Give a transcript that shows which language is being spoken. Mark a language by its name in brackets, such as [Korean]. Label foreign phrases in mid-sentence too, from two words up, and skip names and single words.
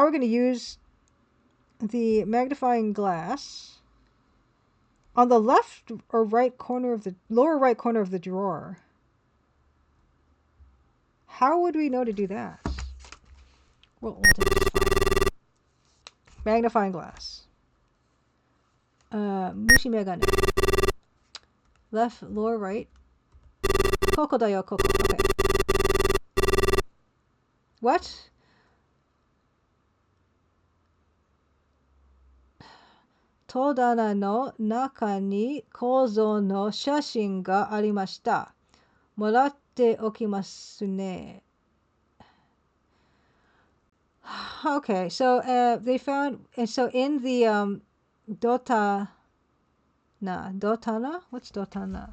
[English] Now we're going to use the magnifying glass on the left or right corner of the lower right corner of the drawer. How would we know to do that? We'll take this fine. Magnifying glass. [Japanese] 虫眼鏡. [English] Left, lower right. [Japanese] ここだよ、ここ. [English] Okay. What? [Japanese] 戸棚の中に構造の写真がありました. もらっておきますね. [English] Okay, so they found, and so in the dotana, what's dotana?